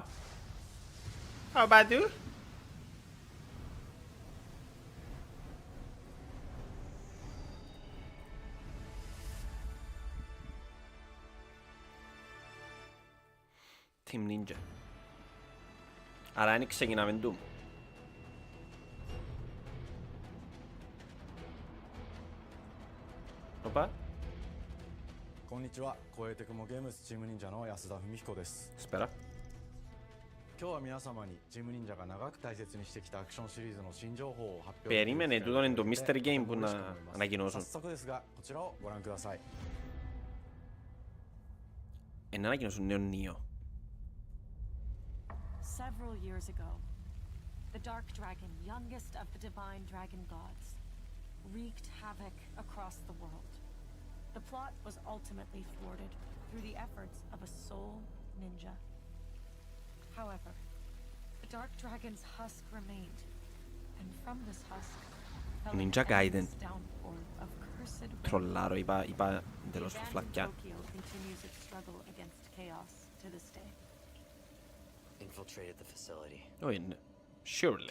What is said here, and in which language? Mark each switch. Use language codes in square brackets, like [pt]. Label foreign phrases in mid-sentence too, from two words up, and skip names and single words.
[el] Όπα του. Team Ninja. Άρα είναι ξεκινάμε Doom. Όπα. [ja] こんにちは、超えてくもゲームズチーム忍者の安田文彦です。 Espera. 今日は皆様にチーム忍者が長く大切にしてきたアクションシリーズの新情報を発表。 [el] Περίμενε, τούτο είναι το [en] mystery game [el] που να ανακοινώσουν. [ja] 早速ですが、こちらをご覧ください。 [el] Να ανακοινώσουν νέο Neo. [en] Several years ago, the Dark Dragon, youngest of the divine dragon gods, wreaked havoc across the world. The plot was ultimately thwarted through the efforts of a sole ninja. However, the Dark Dragon's husk remained, and from this husk fell an endless downpour of cursed rain. [el] Trollaro, είπα εντελώς φλακιά. [en] Tokyo continues its struggle against chaos to this day. Infiltrated the facility. Oh, yeah, surely.